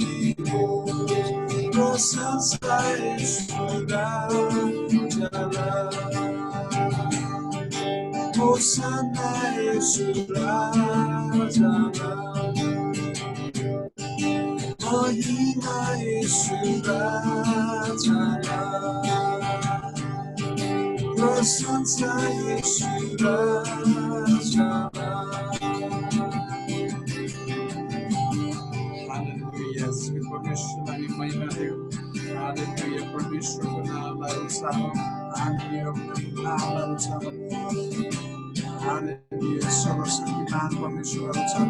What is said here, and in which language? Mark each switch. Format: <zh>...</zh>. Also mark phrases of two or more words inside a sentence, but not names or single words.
<ne>प्रशंसा येशू राजाला, होसन्ना येशू राजाला, महिना येशू राजाला, प्रशंसा येशू राजाला. Hallelujah, श्री परमेश्वरलाई महिमा देऊ। हालेलुया, परमेश्वरको नामलाई उचालौँ। हालेलुया, नामलाई उचालौँ। हालेलुया, सर्वशक्तिमान परमेश्वरलाई उचालौँ।</ne>